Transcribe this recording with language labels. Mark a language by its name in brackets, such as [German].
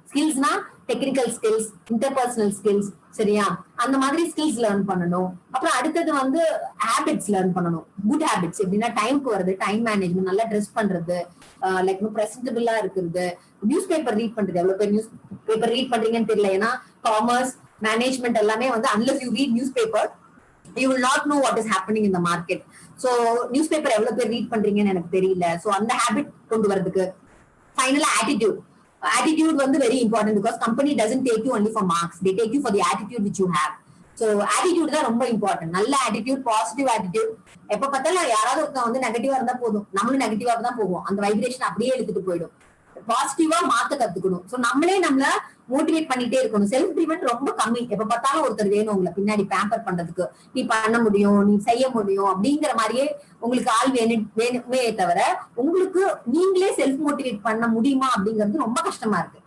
[Tamil] ஸ்கில்ஸ்னா technical skills, interpersonal skills சரியா, அந்த மாதிரி ஸ்கில்ஸ் லேர்ன் பண்ணணும். அப்புறம் அடுத்தது வந்து ஹேபிட்ஸ் லேர்ன் பண்ணணும். குட் ஹேபிட்ஸ் எப்படின்னா டைம்க்கு வருது, டைம் மேனேஜ்மெண்ட், நல்லா ட்ரெஸ் பண்றது, லைக் பிரசன்டபிளா இருக்கிறது, நியூஸ் பேப்பர் ரீட் பண்றது. எவ்வளவு பேர் நியூஸ் பேப்பர் ரீட் பண்றீங்கன்னு தெரியல. ஏன்னா காமர்ஸ், மேனேஜ்மெண்ட் எல்லாமே வந்து [English] unless you read newspaper you will not know what is happening in the market. [Tamil] So newspaper எவ்வளவு பேர் ரீட் பண்றீங்கன்னு எனக்கு தெரியல. சோ அந்த ஹேபிட் கொண்டு வரதுக்கு ஃபைனலா attitude வந்து [English] very important because company doesn't take you only for marks, they take you for the attitude which you have. [Tamil] So attitude தான் ரொம்ப இம்பார்ட்டன்ட். நல்ல attitude, பாசிட்டிவ் attitude. எப்ப பார்த்தாலும் யாராவது ஒருத்தன் வந்து நெகட்டிவா இருந்தா போதும், நம்மளும் நெகட்டிவா தான் போவோம், அந்த வைப்ரேஷன் அப்படியே எடுத்துட்டு போயிடும். பாசிட்டிவா மாத்த கத்துக்கணும். சோ நம்மளே நம்மள மோட்டிவேட் பண்ணிட்டே இருக்கணும். செல்ஃப் ட்ரீட்மெண்ட் ரொம்ப கம்மி. எப்ப பார்த்தாலும் ஒருத்தர் வேணும் உங்களை பின்னாடி பேம்பர் பண்றதுக்கு, நீ பண்ண முடியும், நீ செய்ய முடியும் அப்படிங்கிற மாதிரியே உங்களுக்கு ஆள் வேணுமே தவிர உங்களுக்கு நீங்களே செல்ஃப் மோட்டிவேட் பண்ண முடியுமா அப்படிங்கிறது ரொம்ப கஷ்டமா இருக்கு.